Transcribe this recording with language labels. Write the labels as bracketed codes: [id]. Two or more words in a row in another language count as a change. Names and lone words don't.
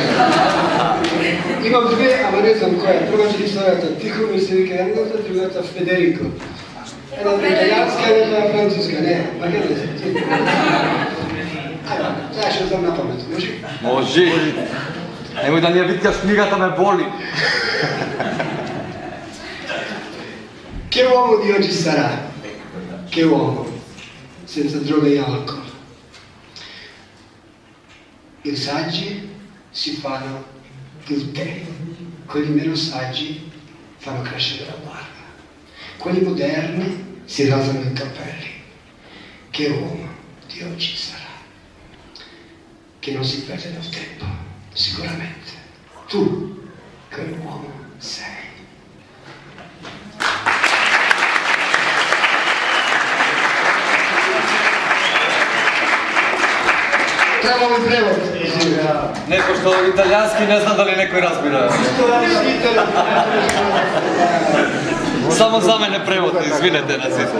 [mk] Имам две, ама не знам која. Првата историјата Тихомир се вика едната, другата Федерико. Едната италијанска, едната француска, не, ма не знам. Ајде, знаеш што знам на памет, може? Може. Немој да ни ја виткаш, книгата ме боли. [it] Che uomo di oggi sarà? Che uomo, senza droga e alcol. I saggi si fanno il tè, quelli meno saggi fanno crescere la barba, quelli moderni si rasano i capelli. Che uomo di oggi sarà? Che non si perde nel tempo, sicuramente. Tu, quell'uomo sei. [mk] Треба ми превод. Не, пошто италијански не знам дали некој разбира. Само за мене превод, извинете на сите.